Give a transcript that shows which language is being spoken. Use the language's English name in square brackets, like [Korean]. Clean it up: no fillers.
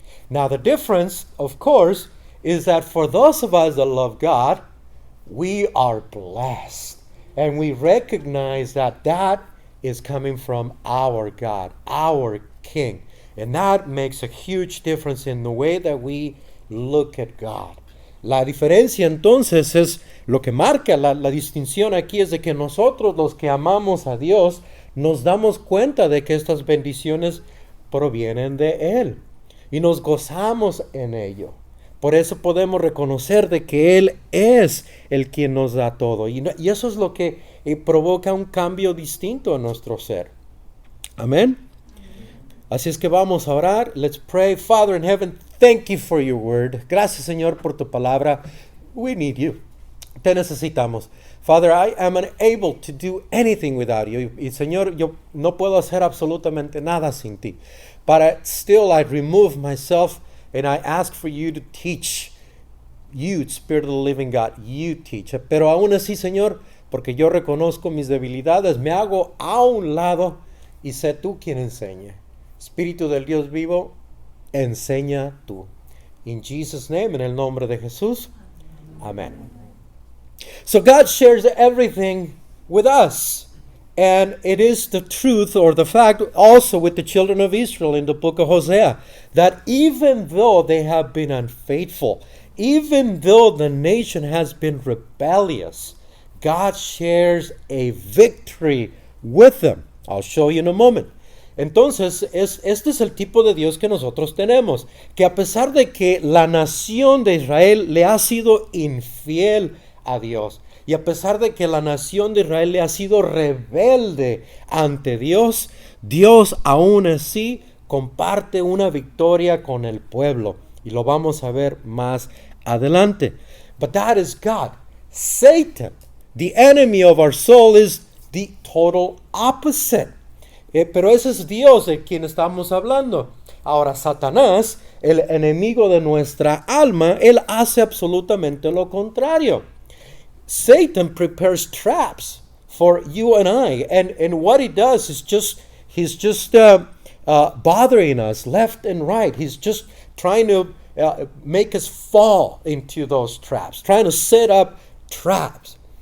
[English] Now the difference, of course, is that for those of us that love God, we are blessed. And we recognize that that is coming from our God, our King. And that makes a huge difference in the way that we look at God. [Spanish] La diferencia entonces es lo que marca la distinción aquí es de que nosotros los que amamos a Dios nos damos cuenta de que estas bendiciones provienen de Él y nos gozamos en ello. Por eso podemos reconocer de que Él es el quien nos da todo y eso es lo que provoca un cambio distinto en nuestro ser. Amén. Así es que vamos a orar. [English] Let's pray. Father in heaven, thank you for your word. [Spanish] Gracias, Señor, por tu palabra. [English] We need you. [Spanish] Te necesitamos. [English] Father, I am unable to do anything without you. [Spanish] Y Señor, yo no puedo hacer absolutamente nada sin ti. [English] But still I remove myself and I ask for you to teach. You, Spirit of the living God, you teach. [Spanish] Pero aún así, Señor, porque yo reconozco mis debilidades, me hago a un lado y sé tú quien enseñe. Espíritu del Dios vivo, enseña tú. [English] In Jesus' name, [Spanish] en el nombre de Jesús. [English] Amen. So God shares everything with us. And it is the truth or the fact also with the children of Israel in the book of Hosea, that even though they have been unfaithful, even though the nation has been rebellious, God shares a victory with them. I'll show you in a moment. [Spanish] Entonces, este es el tipo de Dios que nosotros tenemos, que a pesar de que la nación de Israel le ha sido infiel a Dios, y a pesar de que la nación de Israel le ha sido rebelde ante Dios, Dios aún así comparte una victoria con el pueblo, y lo vamos a ver más adelante. [English] But that is God. Satan, the enemy of our soul, is the total opposite. [Spanish] Pero ese es Dios de quien estamos hablando. Ahora, Satanás, el enemigo de nuestra alma, él hace absolutamente lo contrario. [English] Satan prepares traps for you and I, and what he does is he's just bothering us left and right. He's just trying to make us fall into those traps, trying to set up traps.